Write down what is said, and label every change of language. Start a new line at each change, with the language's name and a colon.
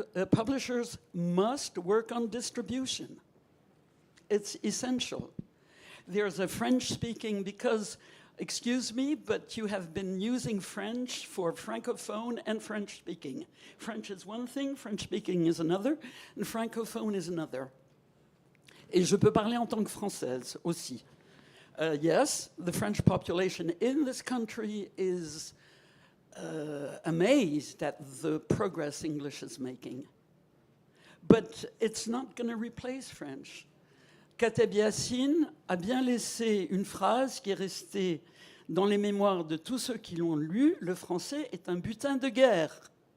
English: Publishers must work on distribution. It's essential. There's a French-speaking, because, excuse me, but you have been using French for Francophone and French-speaking. French is one thing, French-speaking is another, and Francophone is another.
French: Et je peux parler en tant que Française aussi.
English: Yes, the French population in this country is amazed at the progress English is making. But it's not going to replace French.
French: Kateb Yassin a bien laissé une phrase qui est restée dans les mémoires de tous ceux qui l'ont lu. Le français est un butin de guerre.